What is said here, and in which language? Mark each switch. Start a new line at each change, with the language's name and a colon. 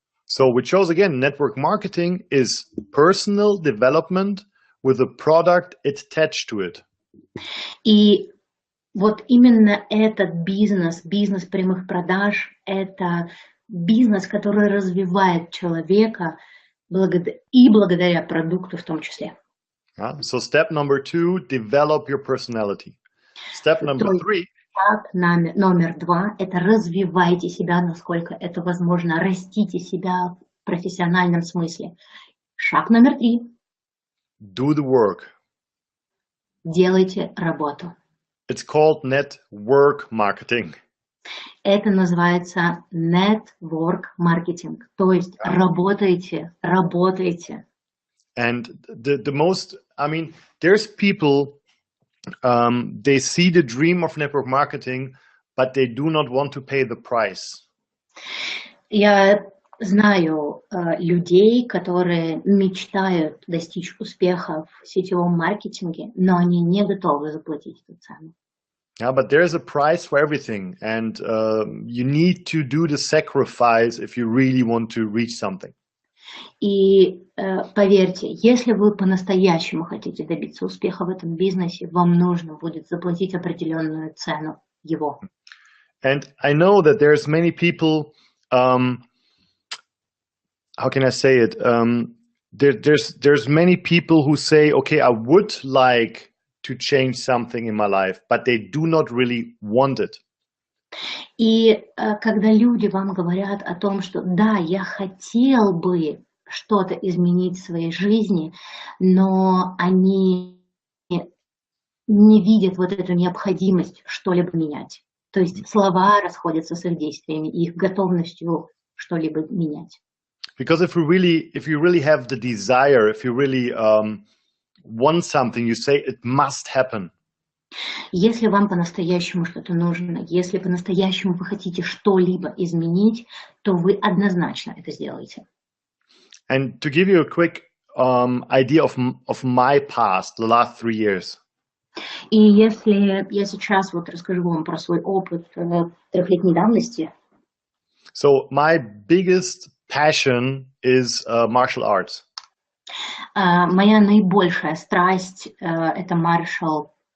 English: So which shows again, network marketing is personal development with a product attached to it.
Russian: И вот именно этот бизнес прямых продаж, это бизнес, который развивает человека благодаря продукту в том числе.
English: So step number 2, develop your personality. Step number 3.
Russian: Шаг номер 2 – это развивайте себя, насколько это возможно, растите себя в профессиональном смысле. Шаг номер 3.
English: Do the work.
Russian: Делайте работу.
English: It's called network marketing.
Russian: Это называется network marketing, то есть работайте.
English: And the most, I mean, there's people, they see the dream of network marketing, but they do not want to pay the price.
Russian: Я знаю людей, которые мечтают достичь успеха в сетевом маркетинге, но они не готовы заплатить эту цену.
English: Yeah, but there's a price for everything, and you need to do the sacrifice if you really want to reach something.
Russian: И поверьте, если вы по-настоящему хотите добиться успеха в этом бизнесе, вам нужно будет заплатить определенную цену его.
English: And I know that there's many people, how can I say it? There's many people who say, okay, I would like to change something in my life, but they do not really want it.
Russian: И когда люди вам говорят о том, что да, я хотел бы что-то изменить в своей жизни, но они не видят вот эту необходимость что-либо менять. То есть слова расходятся с их действиями и их готовностью что-либо менять.
English: Because if you really have the desire, if you really want something, you say it must happen.
Russian: Если вам по-настоящему что-то нужно, если по-настоящему вы хотите что-либо изменить, то вы однозначно это сделаете.
English: And to give you a quick idea of my past, the last 3 years.
Russian: И если я сейчас вот расскажу вам про свой опыт 3-летней давности.
English: So my biggest passion is martial arts.
Russian: Моя наибольшая страсть это martial